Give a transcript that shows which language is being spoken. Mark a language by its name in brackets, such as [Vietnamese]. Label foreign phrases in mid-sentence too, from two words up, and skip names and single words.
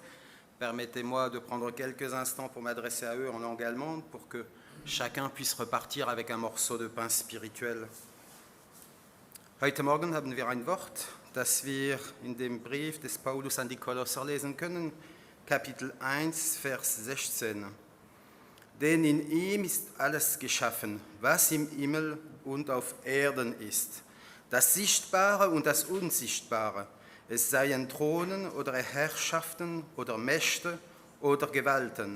[French] Permettez-moi de prendre quelques instants pour m'adresser à eux en langue allemande pour que chacun puisse repartir avec un morceau de pain spirituel. [German] Heute Morgen haben wir ein Wort, das wir in dem Brief des Paulus an die Kolosser lesen können, Kapitel 1, Vers 16. Denn in ihm ist alles geschaffen, was im Himmel und auf Erden ist, das Sichtbare und das Unsichtbare, es seien Thronen oder Herrschaften oder Mächte oder Gewalten.